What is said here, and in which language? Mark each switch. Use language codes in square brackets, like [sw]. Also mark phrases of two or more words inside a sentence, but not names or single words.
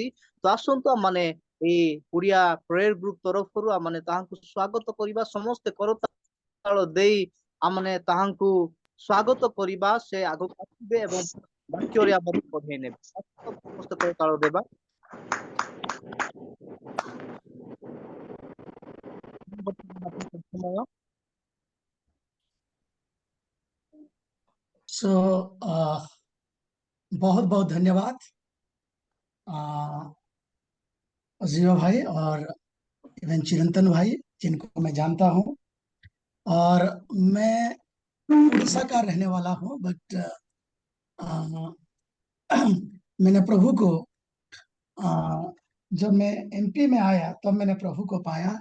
[or] ତ ଆସନ୍ତୁ ମାନେ ଏଇ ଓଡିଆ [en] prayer group [or] ତରଫରୁ ମାନେ ତାହାଙ୍କୁ ସ୍ଵାଗତ କରିବା, ସମସ୍ତେ କରତାଳ ଦେଇ ଆମମାନେ ତାହାଙ୍କୁ ସ୍ଵାଗତ କରିବା। ସେ ଆଗକୁ ଆସିବେ ଏବଂ ବାକ୍ୟରେ ଆମକୁ ପଢେଇ ନେବେ। ସମସ୍ତେ କରତାଳ ଦେବା। ସମୟ [hi] सो बहुत बहुत धन्यवाद अजीवा भाई और इवन चिरंतन भाई, जिनको मैं जानता हूँ। और मैं उड़ीसा का रहने वाला हूँ, बट मैंने प्रभु को जब मैं एमपी में आया तब मैंने प्रभु को पाया।